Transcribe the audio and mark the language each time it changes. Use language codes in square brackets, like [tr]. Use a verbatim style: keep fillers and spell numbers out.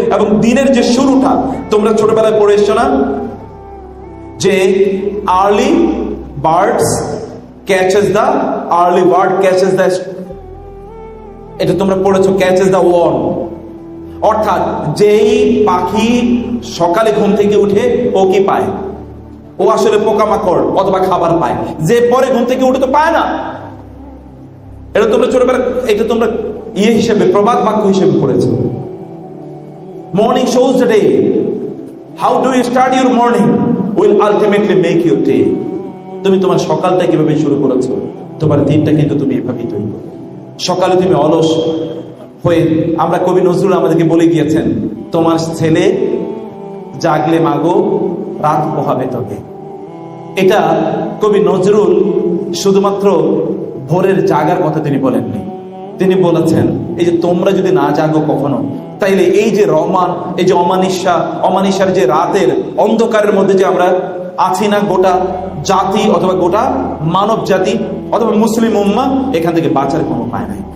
[bn] এবং দিনের যে শুরুটা, তোমরা ছোটবেলায় পড়ে এসছো না যে [en] early birds catches the [bn] আর্লি বার্ড ক্যাচেস দা, এটা তোমরা পড়েছো, [en] catches the worm, [bn] অর্থাৎ যেই পাখি সকালে ঘুম থেকে উঠে ও কি পায়? ও আসলে পোকামাকড় অথবা খাবার পায়, যে পরে ঘুম থেকে উঠে তো পায় না। এটা তোমরা ছোটবেলা, এটা তোমরা ইয়ে হিসেবে, প্রবাদ বাক্য হিসেবে পড়েছে। [en] Morning shows the day. How do you start your morning will ultimately make your day. [bn] তুমি তোমার সকালটা কিভাবে শুরু করেছো, তোমার দিনটা কিন্তু তুমি এভাবেই তৈরি করো। সকালে তুমি অলস হয়ে, আমরা কবি নজরুল আমাদেরকে বলে গিয়েছেন, তোমার ছেলে জাগলে মাগো রাত পোহাবে তোকে। এটা কবি নজরুল শুধুমাত্র ভোরের জাগার কথা তিনি বলেননি, তিনি বলেছেন এই যে তোমরা যদি না জাগো কখনো, তাইলে এই যে রমান, এই যে অমানিসা, অমানিসার যে রাতের অন্ধকারের মধ্যে যে আমরা আছি না, গোটা জাতি অথবা গোটা মানব জাতি অথবা মুসলিম উম্মাহ এখান থেকে বাঁচার কোনো উপায় নাই।